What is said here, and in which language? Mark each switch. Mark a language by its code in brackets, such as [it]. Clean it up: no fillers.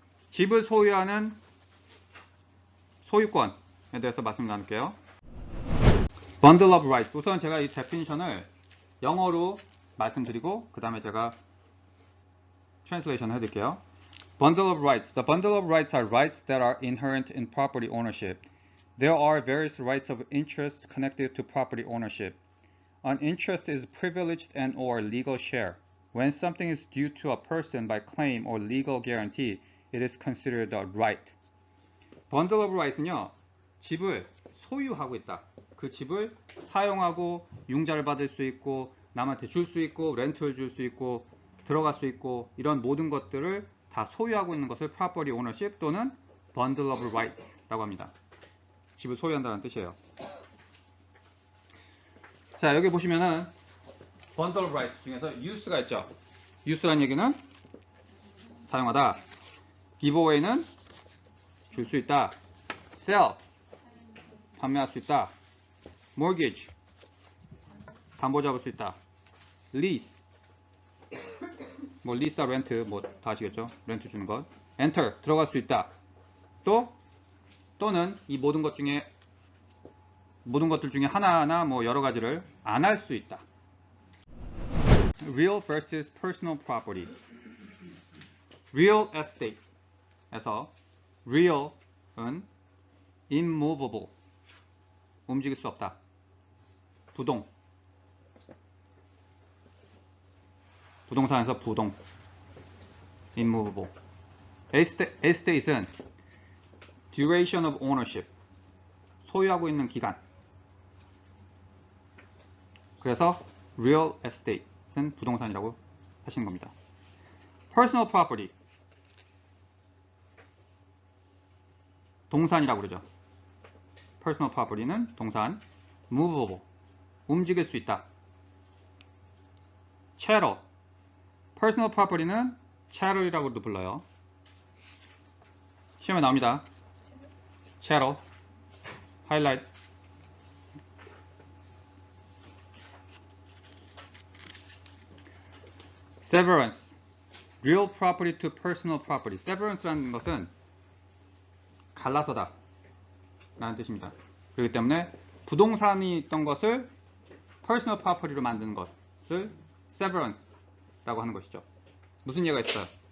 [ko] 집을 소유하는 소유권에 대해서 말씀 나눌게요. [en] bundle of rights. [ko] 우선 제가 이 definition을 영어로 말씀드리고 그 다음에 제가 translation 해드릴게요. [en] Bundle of rights. The bundle of rights are rights that are inherent in property ownership. There are various rights of interest connected to property ownership. An interest is privileged and or legal share. When something is due to a person by claim or legal guarantee, it is considered a right. [ko] Bundle of rights는요, 집을 소유하고 있다. 그 집을 사용하고 융자를 받을 수 있고 남한테 줄 수 있고 렌트를 줄 수 있고 들어갈 수 있고 이런 모든 것들을 다 소유하고 있는 것을 property ownership 또는 bundle of rights라고 합니다. 집을 소유한다는 뜻이에요. 자, 여기 보시면은 bundle of rights 중에서 use가 있죠. use란 얘기는 사용하다. give away는 줄 수 있다. sell 판매할 수 있다. mortgage 담보 잡을 수 있다. lease 뭐 lease와 rent 뭐 다 아시겠죠? 렌트 주는 것. enter 들어갈 수 있다. 또는 이 모든 것들 중에 하나나 뭐 여러 가지를 안 할 수 있다. [en] real versus personal property. [ko] real estate에서 real은 immovable 움직일 수 없다. 부동산에서 부동 immovable. estate은 duration of ownership 소유하고 있는 기간. 그래서 real estate은 부동산이라고 하시는 겁니다. personal property 동산이라고 그러죠. personal property는 동산. movable 움직일 수 있다. chattel personal property는 chattel이라고도 불러요. 시험에 나옵니다. chattel highlight. [en] severance real property to personal property. [ko] severance라는 것은 갈라서다 라는 뜻입니다. 그렇기 때문에 부동산이 있던 것을 personal property로 만드는 것을 severance라고 하는 것이죠. 무슨 예가 있어요?